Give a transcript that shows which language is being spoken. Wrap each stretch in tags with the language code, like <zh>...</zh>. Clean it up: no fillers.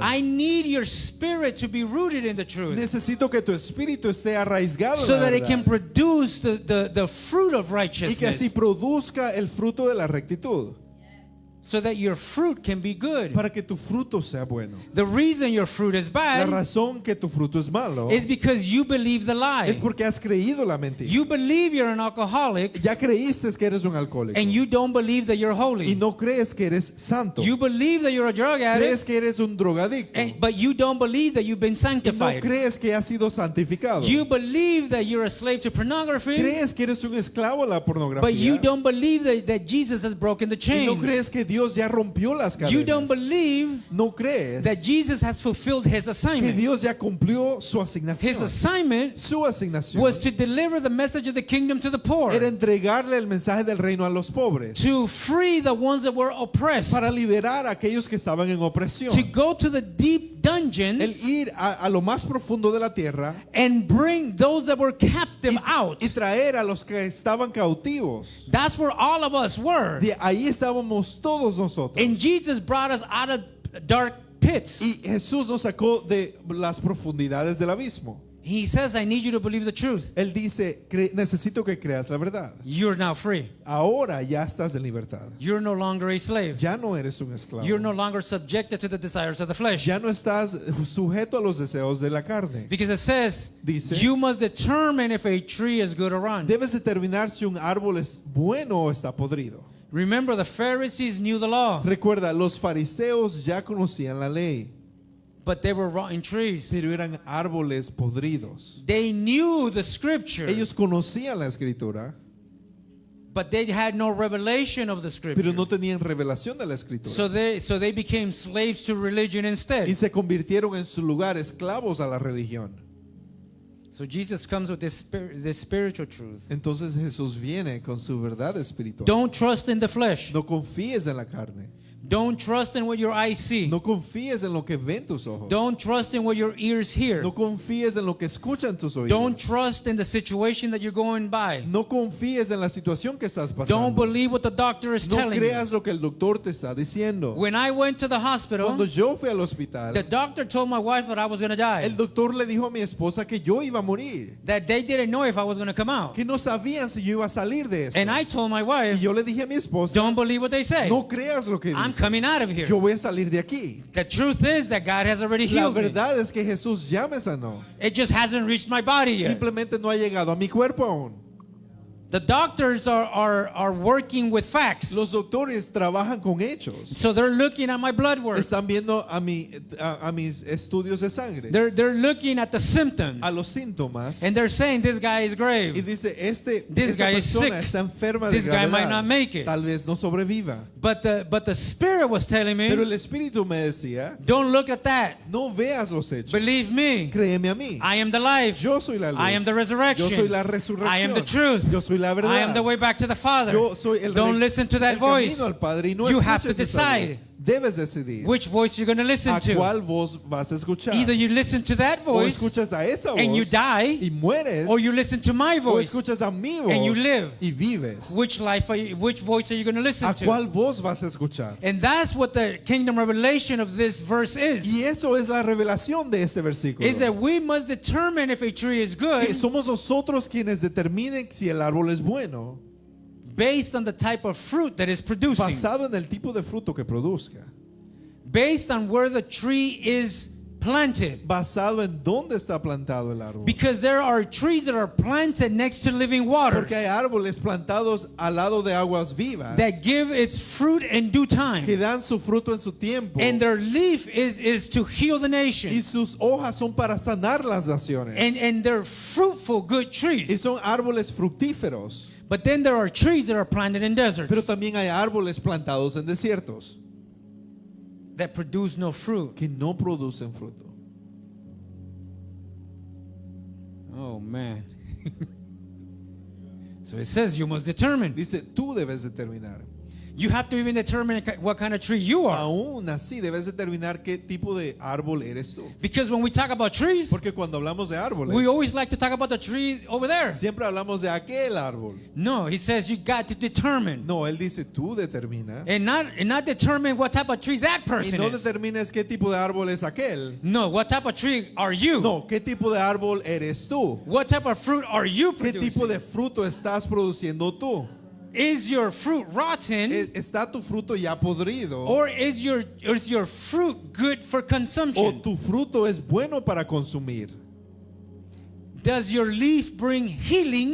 <en>I need your spirit to be rooted in the truth,</en> <es>Necesito que tu espíritu esté arraigado</es> <en>so</en> <es>en la</es> <en>that it</en> <es>verdad.</es> <en>can produce the fruit of</en> <es>Y que así</es> <en>righteousness.</en> <es>produzca el fruto de la rectitud.</es> <en>so that your fruit can be good.</en> <es>para que tu fruto sea bueno.</es> <en>The reason your fruit is</en> <es>La</es> <en>bad</en> <es>razón que tu fruto es malo</es> <en>is because you believe the</en> <es>es</es> <en>lie.</en> <es>porque has creído la mentira.</es> <en>You believe you're an alcoholic</en> <es>Ya creíste que eres un alcohólico</es> <en>and you don't believe that you're</en> <es>y</es> <en>holy.</en> <es>no crees que eres santo.</es> <en>You believe that you're a drug</en> <es>Crees</es> <en>addict,</en> <es>que eres un drogadicto</es> <en>but you don't believe that you've been</en> <es>y no</es> <en>sanctified.</en> <es>crees que has sido santificado.</es> <en>You believe that you're a slave to pornography,</en> <es>Crees que eres un esclavo a la pornografía</es> <en>but you don't believe that Jesus has broken the</en> <es>y no</es> <en>chains.</en> <es>crees que Dios ya rompió las</es> <en>You don't</en> <es>cadenas.</es> <en>believe</en> <es>No crees</es> <en>that Jesus has fulfilled his</en> <es>que</es> <en>assignment.</en> <es>Dios ya cumplió su</es> <en>His</en> <es>asignación.</es> <en>assignment</en> <es>Su asignación</es> <en>was to deliver the message of the kingdom to the poor,</en> <es>era entregarle el mensaje del reino a los pobres,</es> <en>to free the ones that were oppressed,</en> <es>para liberar a aquellos que estaban en opresión,</es> <en>to go to the deep</en> <es>el</es> <en>dungeons</en> <es>ir a lo más profundo de la tierra</es> <en>and bring those that were captive out.</en> <es>y traer a los que estaban cautivos.</es> <en>That's where all of us were.</en> <es>De ahí estábamos todos nosotros.</es> <en>And Jesus brought us out of dark pits.</en> <es>Y Jesús nos sacó de las profundidades del abismo.</es> <en>He says, I need you to believe the truth.</en> <es>Él dice, necesito que creas la verdad.</es> <en>You're now free.</en> <es>Ahora ya estás en libertad.</es> <en>You're no longer a slave.</en> <es>Ya no eres un esclavo.</es> <en>You're no longer subjected to the desires of the flesh.</en> <es>Ya no estás sujeto a los deseos de la carne.</es> <en>Because it says,</en> <es>Dice,</es> <en>you must determine if a tree is good or rotten.</en> <es>debes determinar si un árbol es bueno o está podrido.</es> <en>Remember, the Pharisees knew the law,</en> <es>Recuerda, los fariseos ya conocían la ley,</es> <en>but they were rotten trees.</en> <es>pero eran árboles podridos.</es> <en>They knew the scripture,</en> <es>Ellos conocían la escritura,</es> <en>but they had no revelation of the</en> <es>pero</es> <en>scripture.</en> <es>no tenían revelación de la escritura.</es> <en>So they became slaves to religion</en> <es>Y</es> <en>instead.</en> <es>se convirtieron en su lugar esclavos a la religión.</es> <en>So Jesus comes with this spiritual truth.</en> <es>Entonces Jesús viene con su verdad espiritual.</es> <en>Don't trust in the flesh.</en> <es>No confíes en la carne.</es> <en>Don't trust in what your eyes see.</en> <es>No confíes en lo que ven tus ojos.</es> <en>Don't trust in what your ears hear.</en> <es>No confíes en lo que escuchan tus oídos.</es> <en>Don't trust in the situation that you're going by.</en> <es>No confíes en la situación que estás</es> <en>Don't believe what the doctor is</en> <es>No</es> <en>telling you.</en> <es>creas lo que el doctor te está diciendo.</es> <en>When I went to the hospital,</en> <es>Cuando yo fui al hospital,</es> <en>the doctor told my wife that I was going to die.</en> <es>el doctor le dijo a mi esposa que yo iba a morir,</es> <en>That they didn't know if I was going to come out.</en> <es>que no sabían si yo iba a salir de eso.</es> <en>And I told my wife,</en> <es>yo le dije a mi esposa,</es> <en>don't believe what they say.</en> <es>no creas lo que</es> <en>I'm</en> <es>dice.</es> <en>coming out of here.</en> <es>Yo voy a salir de aquí.</es> <en>The truth is that God has already</en> <es>La</es> <en>healed me.</en> <es>verdad es que Jesús ya me sanó.</es> <en>It just hasn't reached my body yet.</en> <es>Simplemente no ha llegado a mi cuerpo aún.</es> <en>The doctors are working with facts.</en> <es>Los doctores trabajan con hechos.</es> <en>So they're looking at my blood work.</en> <es>Están viendo a mis estudios de sangre,</es> <en>They're looking at the symptoms.</en> <es>a los síntomas,</es> <en>And they're saying this guy is</en> <es>y</es> <en>grave.</en> <es>dice,</es> <en>This</en> <es>esta</es> <en>guy is</en> <es>persona</es> <en>sick.</en> <es>está enferma de</es> <en>This guy might</en> <es>gravedad.</es> <en>not make it.</en> <es>Tal vez no sobreviva.</es> <en>But the Spirit was telling</en> <es>Pero</es> <en>me,</en> <es>el Espíritu me decía,</es> <en>don't look at that.</en> <es>no veas los hechos.</es> <en>Believe me.</en> <es>Créeme a mí.</es> <en>I am the life.</en> <es>Yo soy la luz.</es> <en>I am the resurrection.</en> <es>Yo soy la resurrección.</es> <en>I am the truth.</en> <es>Yo soy la verdad.</es> <en>I am the way back to the Father.</en> <es>Yo soy</es> <en>Don't listen to that</en> <es>el</es> <en>voice.</en> <es>camino al Padre, y no</es> <en>You have to</en> <es>escuches esa voz.</es> <en>decide</en> <es>Debes decidir</es> <en>which voice you're going to listen</en> <es>a</es> <en>to.</en> <es>cuál voz vas a escuchar.</es> <en>Either you listen to that</en> <es>O</es> <en>voice</en> <es>escuchas a esa voz</es> <en>and you die,</en> <es>y mueres,</es> <en>or you listen to my</en> <es>o</es> <en>voice.</en> <es>escuchas a mi voz</es> <en>and you live.</en> <es>y vives.</es> <en>Which voice are you going to listen</en> <es>¿A</es> <en>to?</en> <es>cuál voz vas a escuchar?</es> <en>And that's what the kingdom revelation of this verse is.</en> <es>Y eso es la revelación de este versículo.</es> <en>Is that we must determine if a tree is good</en> <es>Que somos nosotros quienes determinen si el árbol es bueno,</es> <en>based on the type of fruit that is producing,</en> <es>basado en el tipo de fruto que produzca,</es> <en>based on where the tree is planted.</en> <es>basado en dónde está plantado el árbol.</es> <en>Because there are trees that are planted next to living waters</en> <es>Porque hay árboles plantados al lado de aguas vivas</es> <en>that give its fruit in due</en> <es>que</es> <en>time.</en> <es>dan su fruto en su tiempo,</es> <en>And their leaf is to heal the</en> <es>y</es> <en>nation.</en> <es>sus hojas son para sanar las naciones.</es> <en>And they're fruitful, good</en> <es>Y</es> <en>trees.</en> <es>son árboles fructíferos.</es> <en>But then there are trees that are planted in deserts</en> <es>Pero también hay árboles plantados en desiertos</es> <en>that produce no fruit.</en> <es>que no producen fruto.</es> <en>Oh, man. So it says you must determine.</en> <es>Dice, tú debes determinar.</es> <en>You have to even determine what kind of tree you are.</en> <es>Aún así debes determinar qué tipo de árbol eres tú.</es> <en>Because when we talk about trees,</en> <es>Porque cuando hablamos de árboles,</es> <en>we always like to talk about the tree over there.</en> <es>siempre hablamos de aquel árbol.</es> <en>No, he says you got to determine.</en> <es>No, él dice, tú determina.</es> <en>And not determine what type of tree that</en> <es>Y</es> <en>person</en> <es>no</es> <en>is.</en> <es>determines qué tipo de árbol es aquel.</es> <en>No, what type of tree are you?</en> <es>No, qué tipo de árbol eres tú.</es> <en>What type of fruit are you</en> <es>¿Qué tipo</es> <en>producing?</en> <es>de fruto estás produciendo tú?</es> <en>is your fruit rotten,</en> <es>¿Está tu fruto ya podrido?</es> <en>or is your fruit good for</en> <es>¿O</es> <en>consumption?</en> <es>tu fruto es bueno para consumir?</es> <en>Does your leaf bring healing,</en>